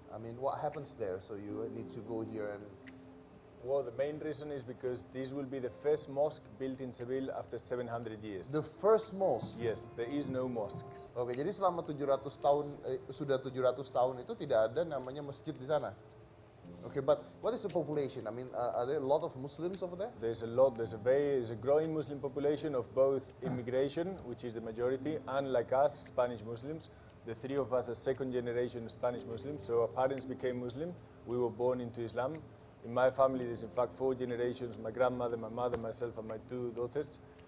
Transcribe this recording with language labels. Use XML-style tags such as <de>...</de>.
<en>I mean, what happens there? So you need to go here and. Well, the main reason is because this will be the first mosque built in Seville after 700 years. The first mosque. Yes, there is no mosques.</en> <id>Oke, jadi selama 700 tahun sudah 700 tahun itu tidak ada namanya masjid di sana.</id> <en>Okay, but what is the population? I mean, are there a lot of Muslims over there? There's a lot. There's a growing Muslim population of both immigration, which is the majority, and like us, Spanish Muslims. The three of us are second generation Spanish Muslims. So our parents became Muslim. We were born into Islam. In my family, there's in fact 4 generations: my grandmother, my mother, myself, and my 2 daughters.</en>